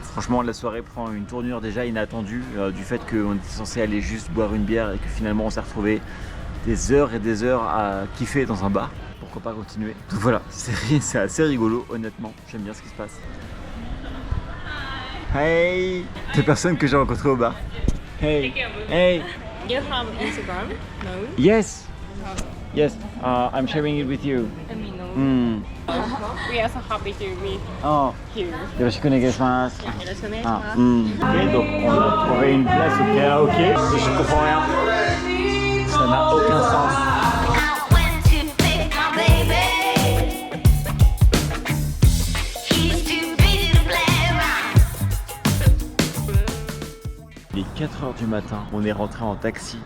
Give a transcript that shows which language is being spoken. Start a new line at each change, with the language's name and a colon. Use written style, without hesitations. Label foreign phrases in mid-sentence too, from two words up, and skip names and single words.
French: Franchement, la soirée prend une tournure déjà inattendue du fait qu'on était censé aller juste boire une bière et que finalement on s'est retrouvé des heures et des heures à kiffer dans un bar. Pourquoi pas continuer. Donc voilà, c'est assez rigolo, honnêtement. J'aime bien ce qui se passe. Hey, des personnes que j'ai rencontrées au bar. Hey, hey.
English: You're from Instagram? No? Yes, yes. I'm sharing it with you. I mean, no. We are so happy to meet Oh, you.
Japanese: よろしくお願いします. Ah.
French: Ok, donc on a trouvé une place au karaoké. Et je comprends rien. Ça n'a aucun sens. Il est 4h du matin, on est rentré en taxi.